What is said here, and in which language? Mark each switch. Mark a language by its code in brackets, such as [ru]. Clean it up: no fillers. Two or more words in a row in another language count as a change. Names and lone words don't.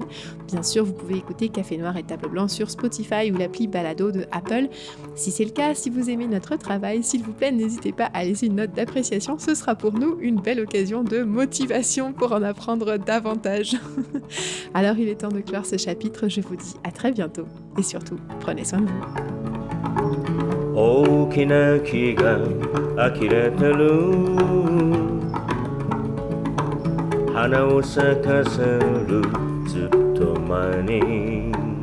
[fr] Bien sûr, vous pouvez écouter Café Noir et Table Blanc sur Spotify ou l'appli Balado de Apple. Si c'est le cas, si vous aimez notre travail, s'il vous plaît, n'hésitez pas à laisser une note d'appréciation. Ce sera pour nous une belle occasion de motivation pour en apprendre davantage. Alors, il est temps de clore ce chapitre. Je vous dis à très bientôt et surtout, prenez soin de vous. [ja] 大きな木が呆れてる花を咲かせるずっと前に